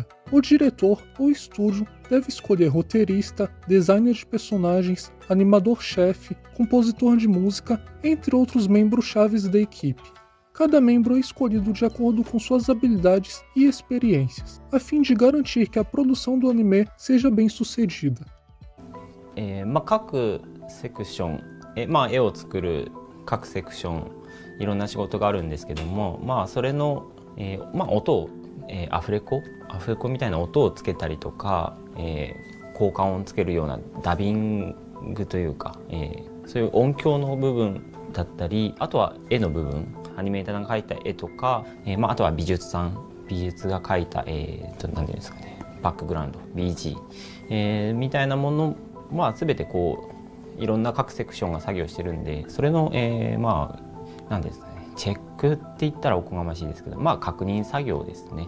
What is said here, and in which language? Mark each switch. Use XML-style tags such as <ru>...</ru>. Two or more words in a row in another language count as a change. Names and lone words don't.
<pt>O diretor ou estúdio deve escolher roteirista, designer de personagens, animador-chefe, compositor de música, entre outros membros chaves da equipe. Cada membro é escolhido de acordo com suas habilidades e experiências, a fim de garantir que a produção do anime seja bem sucedida.</pt> <ja>各セクション、絵を作る各セクションいろんな仕事があるんですけども、それの、音を、アフレコみたいな音をつけたりとか、効果音をつけるようなダビングというか、そういう音響の部分だったり、あとは絵の部分、アニメーターが描いた絵とか、あとは美術が描いた、何ていうんですかね、バックグラウンド BG、みたいなもの、全てこういろんな各セクションが作業してるんで、それの、何ですかね、チェックって言ったらおこがましいですけど、確認作業ですね。</ja>